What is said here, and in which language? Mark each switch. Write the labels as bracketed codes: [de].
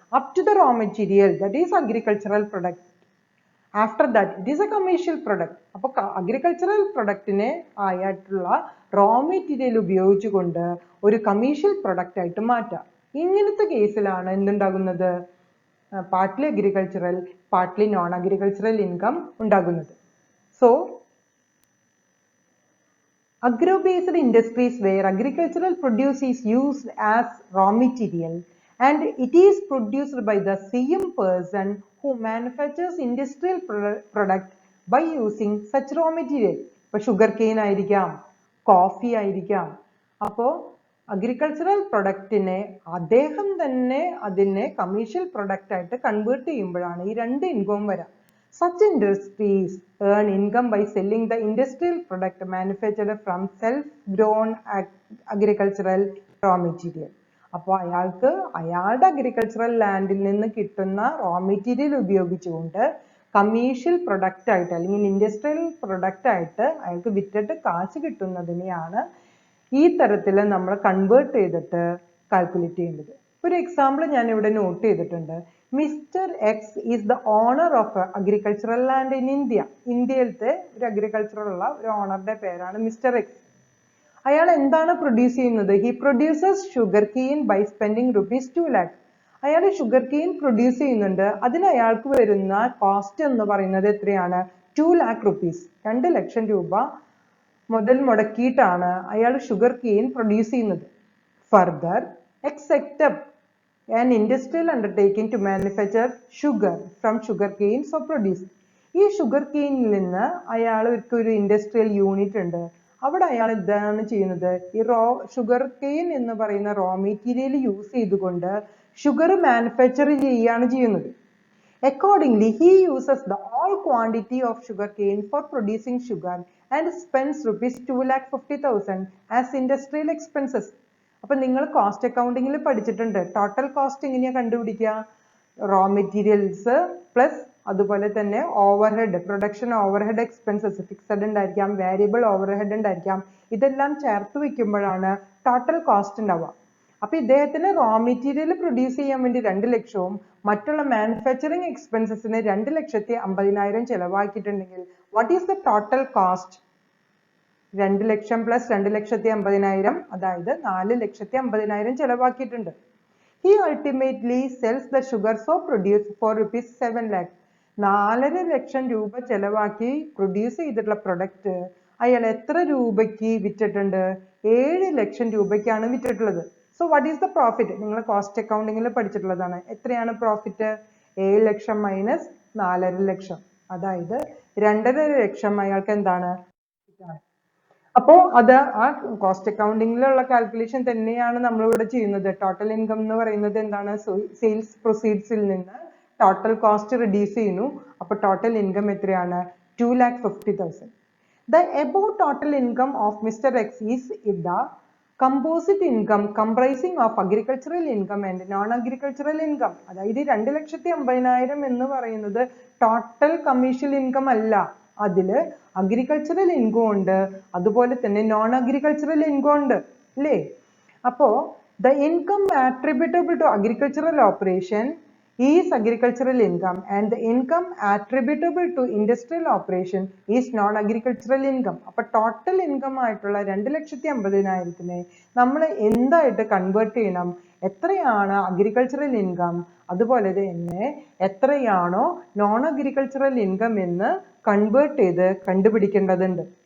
[en] Up to the raw material, that is agricultural product. After that it is a commercial product. [ml] അപ്പൊ agricultural പ്രൊഡക്റ്റിനെ ആയിട്ടുള്ള raw material ഉപയോഗിച്ചുകൊണ്ട് ഒരു commercial product ആയിട്ട് മാറ്റാം. ഇങ്ങനത്തെ കേസിലാണ് എന്തുണ്ടാകുന്നത്? Partly agricultural partly non agricultural income ഉണ്ടാകുന്നത്. [en] So agro-based industries where agricultural produce is used as raw material and it is produced by the same person who manufactures industrial product by using such raw material. [ml] ഇപ്പോൾ sugar cane ആയിരിക്കാം, coffee ആയിരിക്കാം. അപ്പോൾ agricultural പ്രൊഡക്റ്റിനെ അദ്ദേഹം തന്നെ അതിനെ commercial product ആയിട്ട് convert ചെയ്യുമ്പോഴാണ് ഈ രണ്ട് ഇൻകം വരാം. [en] Such industries earn income by selling the industrial product manufactured from self-grown agricultural raw material. [ml] അപ്പോൾ അയാൾക്ക് അയാളുടെ അഗ്രികൾച്ചറൽ ലാൻഡിൽ നിന്ന് കിട്ടുന്ന റോ മെറ്റീരിയൽ ഉപയോഗിച്ചുകൊണ്ട് കമേഴ്ഷ്യൽ പ്രൊഡക്റ്റ് ആയിട്ട് അല്ലെങ്കിൽ ഇൻഡസ്ട്രിയൽ പ്രൊഡക്റ്റ് ആയിട്ട് അയാൾക്ക് വിറ്റിട്ട് കാശ് കിട്ടുന്നതിനെയാണ് ഈ തരത്തിൽ നമ്മൾ കൺവേർട്ട് ചെയ്തിട്ട് കാൽക്കുലേറ്റ് ചെയ്യേണ്ടത്. ഒരു എക്സാമ്പിൾ ഞാൻ ഇവിടെ നോട്ട് ചെയ്തിട്ടുണ്ട്. [en] Mister X is the owner of agricultural land in India. [ml] ഇന്ത്യയിലത്തെ ഒരു അഗ്രികൾച്ചറൽ ഉള്ള ഒരു ഓണറുടെ പേരാണ് മിസ്റ്റർ എക്സ്. അയാൾ എന്താണ് പ്രൊഡ്യൂസ് ചെയ്യുന്നത്? [en] He produces sugar cane by spending ₹2 lakh. [ml] അയാൾ ഷുഗർ കെയിൻ പ്രൊഡ്യൂസ് ചെയ്യുന്നുണ്ട്. അതിന് അയാൾക്ക് വരുന്ന കോസ്റ്റ് എന്ന് പറയുന്നത് എത്രയാണ്? ₹2 lakh. 2 ലക്ഷം രൂപ മുതൽ മുടക്കിയിട്ടാണ് അയാൾ ഷുഗർ കെയിൻ പ്രൊഡ്യൂസ് ചെയ്യുന്നത്. [en] Further X set up an industrial undertaking to manufacture sugar from sugar cane so produced. [ml] ഈ ഷുഗർ കെയിനിൽ നിന്ന് അയാൾക്ക് ഒരു ഇൻഡസ്ട്രിയൽ യൂണിറ്റ് ഉണ്ട്. അവിടെ അയാൾ എന്താണ് ചെയ്യുന്നത്? ഈ ഷുഗർ കെയിൻ എന്ന് പറയുന്ന റോ മെറ്റീരിയൽ യൂസ് ചെയ്തുകൊണ്ട് ഷുഗർ മാനുഫാക്ചർ ചെയ്യുകയാണ് ചെയ്യുന്നത്. [en] Accordingly, he uses the all quantity of sugar cane for producing sugar and spends ₹2,50,000 as industrial expenses. [ml] അപ്പൊ നിങ്ങൾ കോസ്റ്റ് അക്കൗണ്ടിങ്ങിൽ പഠിച്ചിട്ടുണ്ട്. ടോട്ടൽ കോസ്റ്റ് എങ്ങനെയാ കണ്ടുപിടിക്കുക? റോ മെറ്റീരിയൽസ് പ്ലസ് അതുപോലെ തന്നെ overhead, production overhead expenses, fixed ഉണ്ടായിരിക്കാം, വേരിയബിൾ ഓവർഹെഡ് ഉണ്ടായിരിക്കാം. ഇതെല്ലാം ചേർത്ത് വെക്കുമ്പോഴാണ് ടോട്ടൽ കോസ്റ്റ് ഉണ്ടാവുക. അപ്പൊ ഇദ്ദേഹത്തിന് റോ മെറ്റീരിയൽ പ്രൊഡ്യൂസ് ചെയ്യാൻ വേണ്ടി 2 ലക്ഷവും മറ്റുള്ള manufacturing എക്സ്പെൻസസിന് 2,50,000 ചെലവാക്കിയിട്ടുണ്ടെങ്കിൽ [en] What is the total cost? [ml] 2 lakh plus 2,50,000, അതായത് 4,50,000 ചെലവാക്കിയിട്ടുണ്ട്. [en] He ultimately sells the sugar so produced for ₹7 lakh. [ml] 4.5 ലക്ഷം രൂപ ചെലവാക്കി പ്രൊഡ്യൂസ് ചെയ്തിട്ടുള്ള പ്രൊഡക്റ്റ് അയാൾ എത്ര രൂപയ്ക്ക് വിറ്റിട്ടുണ്ട്? 7 ലക്ഷം രൂപയ്ക്കാണ് വിറ്റിട്ടുള്ളത്. [en] So what is the profit? [ml] നിങ്ങൾ കോസ്റ്റ് അക്കൗണ്ടിങ്ങിൽ പഠിച്ചിട്ടുള്ളതാണ്. എത്രയാണ് പ്രോഫിറ്റ്? 7 ലക്ഷം മൈനസ് 4.5 ലക്ഷം. അതായത് 2.5 ലക്ഷം അയാൾക്ക് എന്താണ്. അപ്പോ അത് ആ കോസ്റ്റ് അക്കൗണ്ടിങ്ങിലുള്ള കാൽക്കുലേഷൻ തന്നെയാണ് നമ്മളിവിടെ ചെയ്യുന്നത്. ടോട്ടൽ ഇൻകം എന്ന് പറയുന്നത് എന്താണ്, സെയിൽസ് പ്രൊസീഡ്സിൽ നിന്ന് ടോട്ടൽ കോസ്റ്റ് റിഡ്യൂസ് ചെയ്യുന്നു. അപ്പൊ ടോട്ടൽ ഇൻകം എത്രയാണ്, 2,50,000. [en] The above total income of Mr. X is the composite income comprising of agricultural income and non-agricultural income. [ml] അതായത് 2,50,000 എന്ന് പറയുന്നത് ടോട്ടൽ കമേഴ്ഷ്യൽ ഇൻകം അല്ല, അതില് അഗ്രികൾച്ചറൽ ഇൻകം ഉണ്ട്, അതുപോലെ തന്നെ നോൺ അഗ്രികൾച്ചറൽ ഇൻകം ഉണ്ട് അല്ലേ. [en] അപ്പോ the income attributable to agricultural operation is agricultural income and the income attributable to industrial operation is non-agricultural income. [ml] അപ്പോൾ ടോട്ടൽ ഇൻകം ആയിട്ടുള്ള 2,50,000 നമ്മൾ എന്തായിട്ട് കൺവേർട്ട് ചെയ്യണം, എത്രയാണ് അഗ്രികൾച്ചറൽ ഇൻകം, അതുപോലെ തന്നെ എത്രയാണോ നോൺ അഗ്രികൾച്ചറൽ ഇൻകം എന്ന് കൺവേർട്ട് ചെയ്ത് കണ്ടുപിടിക്കേണ്ടതുണ്ട്.